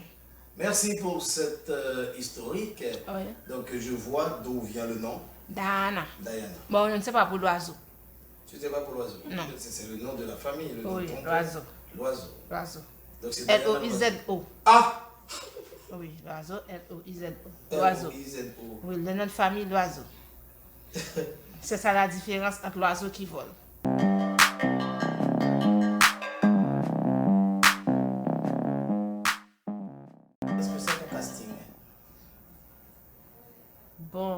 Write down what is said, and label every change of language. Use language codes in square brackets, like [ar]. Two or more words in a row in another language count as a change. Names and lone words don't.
[fr] Merci pour cette historique. Oui. Donc je vois d'où vient le nom, Dana. Diana. Bon, je ne sais pas pour l'oiseau. Tu ne sais pas pour l'oiseau? Non. C'est le nom de la famille, le nom Oui, de ton père. l'oiseau. L'oiseau. L'oiseau. Donc c'est Diana L-O-I-Z-O. Ah! Oui, l'oiseau, L-O-I-Z-O. L'oiseau. L-O-I-Z-O. Oui, le nom de famille, l'oiseau. C'est ça la différence entre l'oiseau qui vole. Est-ce que c'est un casting? Bon.